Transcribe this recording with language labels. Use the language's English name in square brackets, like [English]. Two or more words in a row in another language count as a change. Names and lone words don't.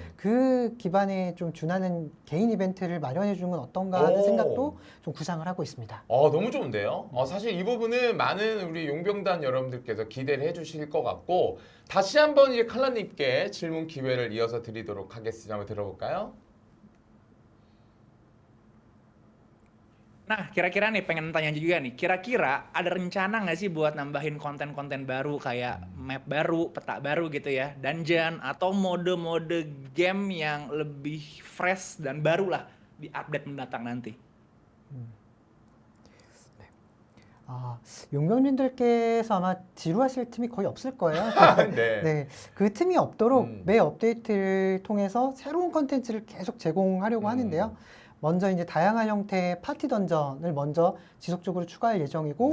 [Korean] 그 기반에 좀 준하는 개인 이벤트를 마련해 주는 건 어떤가 하는 오. 생각도 좀 구상을 하고 있습니다. 너무 좋은데요. 사실 이 부분은 많은 우리 용병단 여러분들께서 기대를 해주실 것 같고, 다시 한번 이제 칼라님께 질문 기회를 이어서 드리도록 하겠습니다. 한번 들어볼까요? [Indonesian] Nah, kira-kira nih pengen tanya juga nih, kira-kira ada rencana nggak sih buat nambahin konten-konten baru kayak map baru, peta baru gitu ya, dungeon atau mode-mode game yang lebih fresh dan baru lah di update mendatang nanti? [Korean] 용병님들께서 아마 지루하실 틈이 거의 없을 거예요. 네. 네, 그 틈이 없도록 매 업데이트를 통해서 새로운 컨텐츠를 계속 제공하려고 하는데요. 먼저 이제 다양한 형태의 파티 던전을 먼저 지속적으로 추가할 예정이고,